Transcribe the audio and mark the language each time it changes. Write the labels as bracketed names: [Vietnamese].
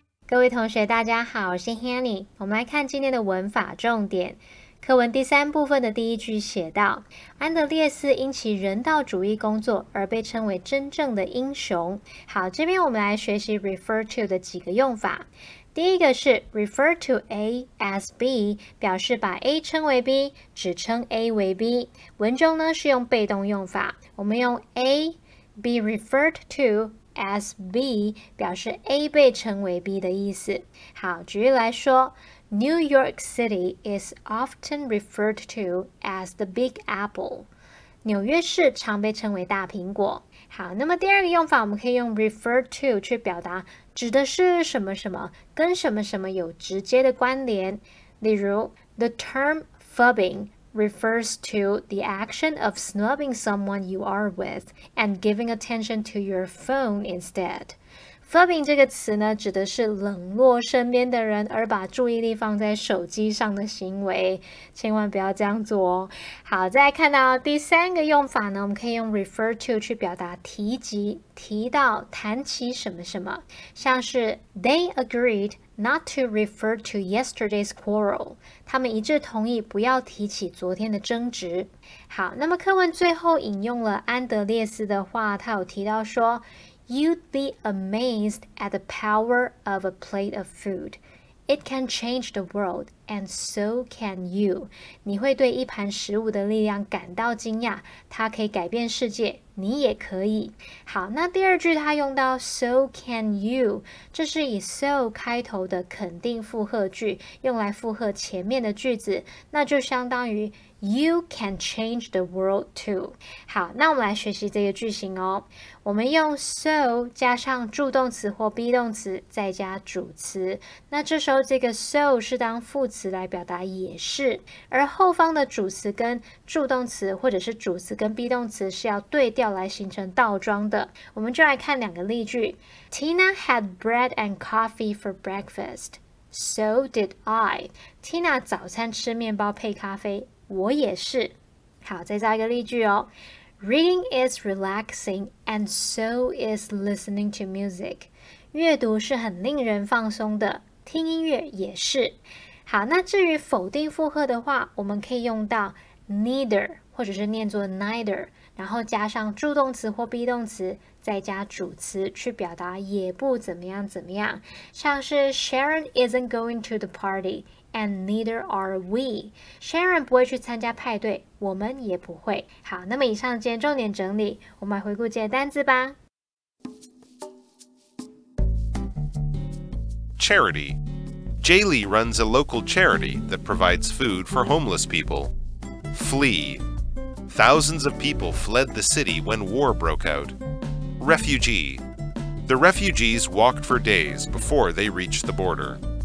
[Chinese] Hello, 同学大家好，我是 Hanny。我们来看今天的文法重点。课文第3部分的第1句写道，安德烈斯因其人道主义工作而被称为真正的英雄。好，这边我们来学习 refer to 的几个用法。第一个是 refer to A as B， 表示把 A 称为 B， 只称 A 为 B。文中呢是用被动用法，我们用 A be referred to as B， 表示 A 被称为 B 的意思。好，举例来说 [English] New York City is often referred to as the Big Apple。 [Chinese] 纽约市常被称为大苹果。好，那么第二个用法，我们可以用 refer to 去表达指的是什么什么，跟什么什么有直接的关联。例如 [English] The term phubbing refers to the action of snubbing someone you are with and giving attention to your phone instead. [Chinese] Phubbing 这个词呢，指的是冷落身边的人，而把注意力放在手机上的行为，千万不要这样做哦。好，再来看到第三个用法呢，我们可以用 refer to 去表达提及、提到、谈起什么什么，像是 [English] They agreed not to refer to yesterday's quarrel. [Chinese] 他们一致同意不要提起昨天的争执。好，那么课文最后引用了安德烈斯的话，他有提到说 [English] You'd be amazed at the power of a plate of food. It can change the world, and so can you. [Chinese] 你会对一盘食物的力量感到惊讶，它可以改变世界，你也可以。好，那第二句它用到 so can you， 这是以 so 开头的肯定复合句，用来复合前面的句子，那就相当于 [English] You can change the world too. [Chinese] 好，那我们来学习这个句型哦。我们用 so 加上助动词或 be 动词，再加主词。那这时候这个 so 是当副词来表达也是，而后方的主词跟助动词或者是主词跟 be 动词是要对调来形成倒装的。我们就来看两个例句。 [English] Tina had bread and coffee for breakfast. So did I. [Chinese] Tina 早餐吃面包配咖啡。我也是。好，再造一个例句哦。 [English] Reading is relaxing, and so is listening to music. [Chinese] 阅读是很令人放松的，听音乐也是。好，那至于否定复合的话，我们可以用到 neither， 或者是念作 neither， 然后加上助动词或 be 动词，再加主词去表达也不怎么样怎么样。像是 [English] Sharon isn't going to the party.And neither are we. [Chinese] Sharon 不会去参加派对，我们也不会。好，那么以上今天重点整理，我们来回顾今天的单字吧。 [English] Charity. Jaylee runs a local charity that provides food for homeless people. Flee. Thousands of people fled the city when war broke out. Refugee. The refugees walked for days before they reached the border.